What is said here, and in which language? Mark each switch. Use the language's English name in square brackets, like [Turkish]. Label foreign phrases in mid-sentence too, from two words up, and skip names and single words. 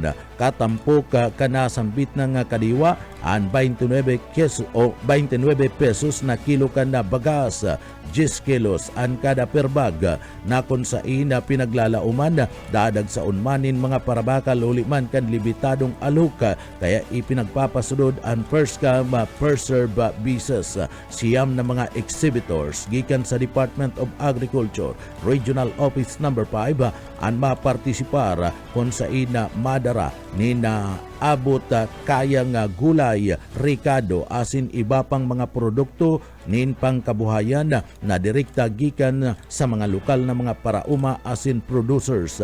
[Bikol] Katampok kanasambit ng kadiwa ang 29 pesos na kilo kan na bagas, 10 kilos ang kada per bag na kung sain na pinaglalauman dadag sa unmanin mga parabakal uli man kan limitadong alok kaya ipinagpapasunod ang [English] first come first serve basis. [Bikol] Siyam na mga exhibitors gikan sa Department of Agriculture Regional Office No. 5 ang mapartisipar kung sain na madara ni na abot kayang gulay, ricado, asin iba pang mga produkto nin pangkabuhayan na direkta gikan sa mga lokal na mga parauma asin producers.